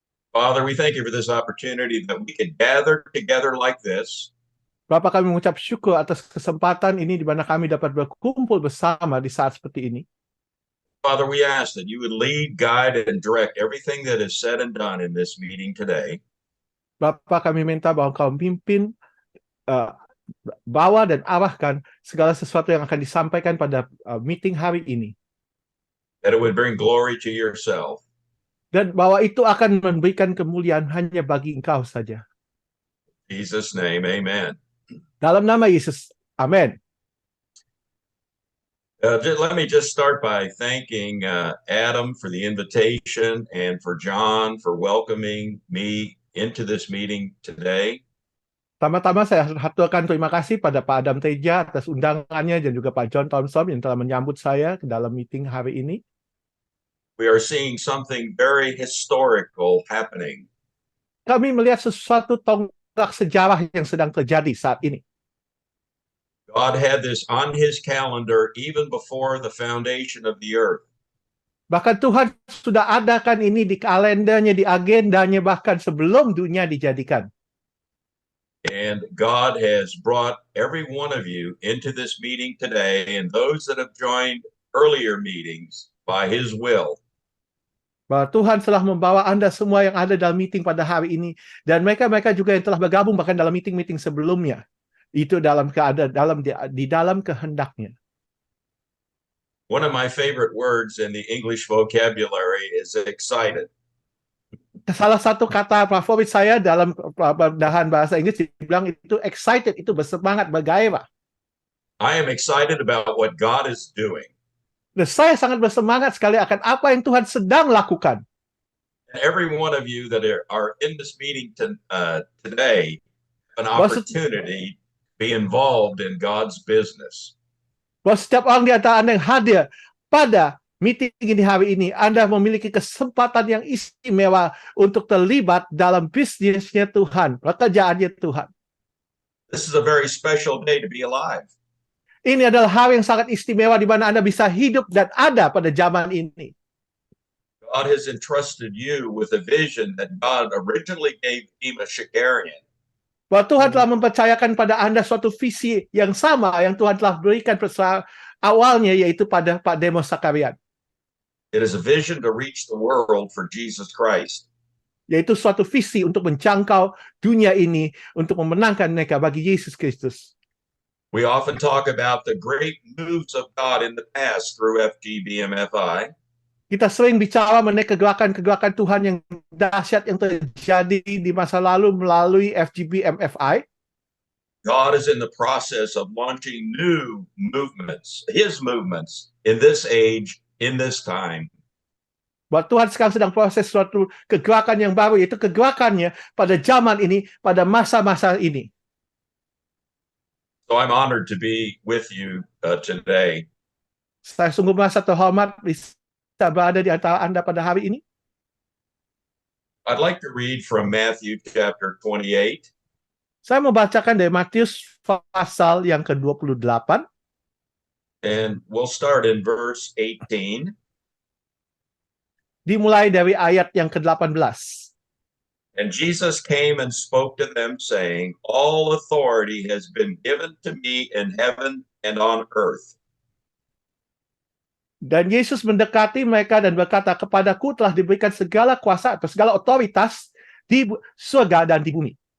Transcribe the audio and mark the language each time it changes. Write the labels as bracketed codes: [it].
[en] Father, we thank you for this opportunity that we can gather together like this. [id] Bapa, kami mengucap syukur atas kesempatan ini di mana kami dapat berkumpul bersama di saat seperti ini. [en] Father, we ask that you would lead, guide, and direct everything that is said and done in this meeting today. [id] Bapa, kami minta bahwa Kau pimpin, bawa dan arahkan segala sesuatu yang akan disampaikan pada meeting hari ini. [en] That it would bring glory to yourself. [id] Dan bahwa itu akan memberikan kemuliaan hanya bagi Engkau saja. [en] In Jesus' name, amen. [id] Dalam nama Yesus, amin. [en] Let me just start by thanking Adam for the invitation and for John for welcoming me into this meeting today. [id] Pertama-tama saya haturkan terima kasih pada Pak Adam Teja atas undangannya dan juga Pak John Thompson yang telah menyambut saya ke dalam meeting hari ini. [en] We are seeing something very historical happening. [id] Kami melihat sesuatu tonggak sejarah yang sedang terjadi saat ini. [en] God had this on his calendar even before the foundation of the earth. [id] Bahkan Tuhan sudah adakan ini di kalendernya, di agendanya, bahkan sebelum dunia dijadikan. [en] And God has brought every one of you into this meeting today and those that have joined earlier meetings by his will. [id] Bahwa Tuhan telah membawa Anda semua yang ada dalam meeting pada hari ini, dan mereka juga yang telah bergabung bahkan dalam meeting-meeting sebelumnya. Itu dalam keadaan di dalam kehendaknya. [en] One of my favorite words in the English vocabulary is excited. [id] Salah satu kata favorit saya dalam bahan bahasa Inggris dibilang itu excited, itu bersemangat, bergairah. [en] I am excited about what God is doing. [id] Dan saya sangat bersemangat sekali akan apa yang Tuhan sedang lakukan. [en] And every one of you that are in this meeting today have an opportunity to be involved in God's business. [id] Bahwa setiap orang di antara Anda yang hadir pada meeting ini hari ini, Anda memiliki kesempatan yang istimewa untuk terlibat dalam bisnisnya Tuhan, pekerjaannya Tuhan. [en] This is a very special day to be alive. [id] Ini adalah hal yang sangat istimewa di mana Anda bisa hidup dan ada pada zaman ini. [en] God has entrusted you with a vision that God originally gave Dima Shakarian. [id] Bahwa Tuhan telah mempercayakan pada Anda suatu visi yang sama yang Tuhan telah berikan awalnya, yaitu pada Pak Demos Sakarian. [en] It is a vision to reach the world for Jesus Christ. [id] Yaitu suatu visi untuk menjangkau dunia ini, untuk memenangkan mereka bagi Yesus Kristus. [en] We often talk about the great moves of God in the past through FGBMFI. [id] Kita sering bicara mengenai kegerakan-kegerakan Tuhan yang dahsyat yang terjadi di masa lalu melalui FGBMFI. [en] God is in the process of launching new movements, his movements in this age, in this time. [id] Bahwa Tuhan sekarang sedang proses suatu kegerakan yang baru, yaitu kegerakannya pada zaman ini, pada masa-masa ini. [en] So I'm honored to be with you today. [id] Saya sungguh merasa terhormat bisa berada di antara Anda pada hari ini. [en] I'd like to read from Matthew chapter 28. [id] Saya membacakan dari Matius pasal yang ke-28. [en] And we'll start in verse 18. [id] Dimulai dari ayat yang ke-18. [en] And Jesus came and spoke to them, saying, all authority has been given to me in heaven and on earth. [id] Dan Yesus mendekati mereka dan berkata, kepadaku telah diberikan segala kuasa atau segala otoritas di surga dan di bumi.